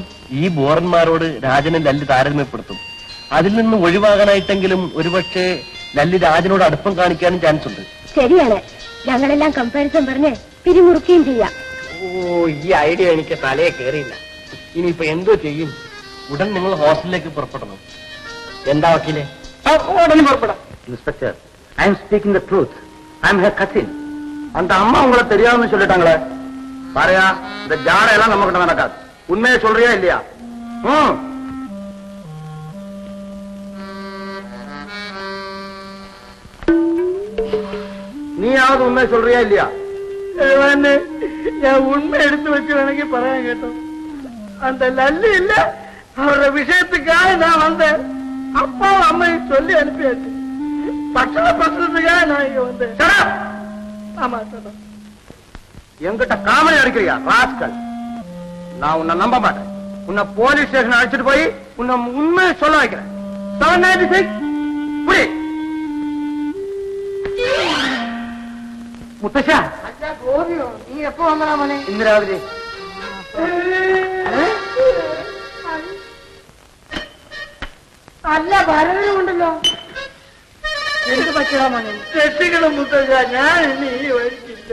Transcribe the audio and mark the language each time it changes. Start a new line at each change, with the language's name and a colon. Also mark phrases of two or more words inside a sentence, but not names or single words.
Malayalam: ഈ ബോറന്മാരോട് രാജനെ ലല്ലി താരതമ്യപ്പെടുത്തും. അതിൽ നിന്ന് ഒഴിവാകാനായിട്ടെങ്കിലും ഒരുപക്ഷെ ലല്ലി രാജനോട് അടുപ്പം കാണിക്കാനും ചാൻസ് ഉണ്ട്. ശരിയാണ്, ഞങ്ങളെല്ലാം കമ്പാരിസൺ പറഞ്ഞ് പിരിമുറുക്കുകയും ചെയ്യാം. ഓ, ഈ ഐഡിയ എനിക്ക് തലയെ കയറിയില്ല. ഇനിയിപ്പോ എന്തോ ചെയ്യും? ഉടൻ നിങ്ങൾ ഹോസ്റ്റലിലേക്ക് പുറപ്പെടണം. എന്താ വക്കീലെ?
Tamil: உடனே புறப்படும்.
English: Inspector, I am speaking the truth. I am her cousin.
Tamil: அந்த அம்மா உங்களை தெரியாதுன்னு சொல்லிட்டாங்களே. பாருயா, இந்த ஜாடையெல்லாம் நம்ம கிட்ட நடக்காது. உண்மையை சொல்றியா இல்லையா? நீயாவது உண்மை சொல்றியா இல்லையா?
Malayalam: ഞാൻ ഉണ്മ എടുത്തു വെച്ച് വേണമെങ്കിൽ പറയാൻ കേട്ടോ.
Tamil: அந்த லல்லி இல்ல, அவரோட விஷயத்துக்காக நான் வந்தேன். அப்பாவும் அம்மையும் சொல்லி அனுப்பியாச்சு. பட்சண பிரச்சனத்துக்காக நான் இங்க வந்தேன். ஆமா சார். என்கிட்ட காமெடி அடிக்கிறியா ராஸ்கல்? நான் உன்னை நம்ப மாட்டேன். உன்னை போலீஸ் ஸ்டேஷன் அழைச்சிட்டு போய் உன்னை உண்மையை சொல்ல வைக்கிறேன். 796 புடி. முத்தஷா,
Malayalam: നീ എപ്പോ വന്നടാ മോനെ? ഇന്ന് രാവിലെ. അല്ല, ഭരതനുണ്ടല്ലോ. എന്ത് പറ്റടാ മോനെ? രക്ഷിക്കണം മുത്തശ്ശ, ഞാൻ ഇനി ഈ വഴിക്കില്ല.